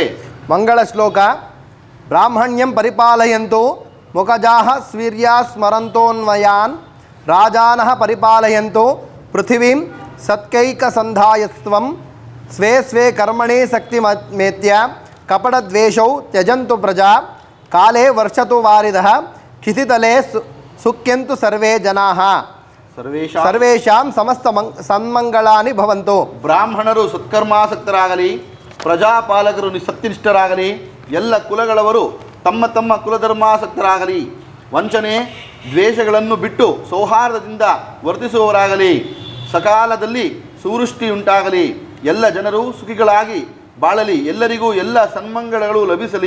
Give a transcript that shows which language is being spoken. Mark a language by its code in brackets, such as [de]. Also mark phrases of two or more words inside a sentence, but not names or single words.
[kn] ಮಂಗಳ ಶ್ಲೋಕ. [sa] ಬ್ರಾಹ್ಮಣ್ಯಂ ಪರಿಪಾಲಯಂತು ಮುಖಜಾಹ ಸ್ವೀರ್ಯ ಸ್ಮರಂತೋನ್ವಯಾನ್ ರಾಜಾನಃ ಪರಿಪಾಲಯಂತು ಪೃಥಿವೀಂ ಸತ್ಕೈಕಸಂಧಾಯಸ್ತ್ವಂ ಸ್ವೇ ಸ್ವೇ ಕರ್ಮಣಿ ಶಕ್ತಿಮೇತ್ಯ ಕಪಟದ್ವೇಷೌ ತ್ಯಜಂತು ಪ್ರಜಾ ಕಾಲೇ ವರ್ಷತು ವಾರಿದಃ ಕ್ಷಿತಿತಲೆ ಸುಖ್ಯಂತು ಸರ್ವೇ ಜನಾಃ ಸರ್ವೇಷಾಂ ಸಮಸ್ತ ಸನ್ಮಂಗಳಾನಿ ಭವಂತು. [kn] ಬ್ರಾಹ್ಮಣರು ಸತ್ಕರ್ಮಾಸಕ್ತರಾಗಲಿ, ಪ್ರಜಾಪಾಲಕರು ಸತ್ಯನಿಷ್ಠರಾಗಲಿ, ಎಲ್ಲ ಕುಲಗಳವರು ತಮ್ಮ ತಮ್ಮ ಕುಲಧರ್ಮಾಸಕ್ತರಾಗಲಿ, ವಂಚನೆ ದ್ವೇಷಗಳನ್ನು ಬಿಟ್ಟು ಸೌಹಾರ್ದದಿಂದ ವರ್ತಿಸುವವರಾಗಲಿ, ಸಕಾಲದಲ್ಲಿ ಸುವೃಷ್ಟಿಯುಂಟಾಗಲಿ, ಎಲ್ಲ ಜನರು ಸುಖಿಗಳಾಗಿ ಬಾಳಲಿ, ಎಲ್ಲರಿಗೂ ಎಲ್ಲ ಸನ್ಮಂಗಳಗಳು ಲಭಿಸಲಿ.